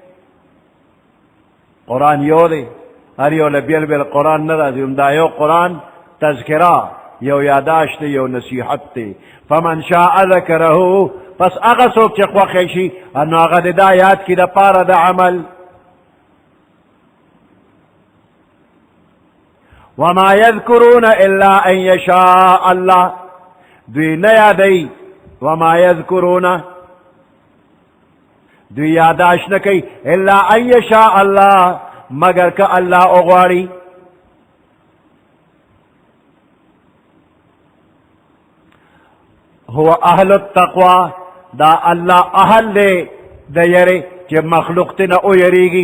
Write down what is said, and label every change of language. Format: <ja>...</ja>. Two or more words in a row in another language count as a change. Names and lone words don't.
<ps>قرآن یو دی، هر یو له بیل بیل قرآن نه راځي، دا یو قرآن تذکرہ، یو یاداشت دی، یو نصیحت دی.</ps> <ar>فمن شاء ذکره،</ar> <ps>پس هغه څوک چې خوښی شي نو هغه د دا یاد کړي د پاره د عمل.</ps> <ar>وما يذكرون الا ان يشاء الله،</ar> <ps>دوی نه یادوي.</ps> <ar>وما يذكرون،</ar> <ps>دوی یاداش نه کوي</ps> <ar>الا ان يشاء الله،</ar> <ps>مگر که الله وغواړي.</ps> <ar>هو اهل التقوى،</ar> <ps>دا الله اهل دی د یری چې مخلوق ته نه او یریږي.</ps>